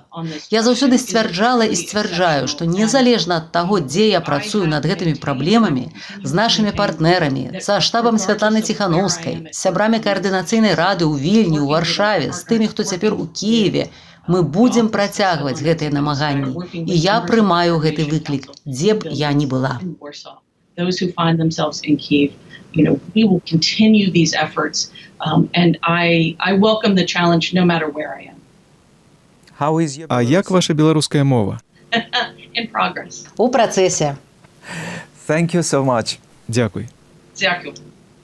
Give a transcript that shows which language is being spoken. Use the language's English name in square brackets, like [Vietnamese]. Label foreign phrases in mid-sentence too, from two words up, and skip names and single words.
[Belarusian] Я заўсёды сцвярджала і сцвярджаю, што незалежна ад таго, дзе я працую над гэтымі праблемамі, з нашымі партнерамі, са штабам Святланы Ціханаўскай, з сябрамі каардынацыйнай рады ў Вільні, ў Варшаве, з тымі, хто цяпер у Кіеве, мы будзем працягваць гэтыя намаганні. І я прымаю гэты выклік, дзе б я ні была. [English] Those who find themselves in Kyiv, we will continue these efforts, and I welcome the challenge no matter where I am. [Belarusian] А як ваша беларуская мова? [English] In progress. [Belarusian] У працэсе. [English] Thank you so much. [Belarusian] Дзякуй. [Ukrainian] Дякую.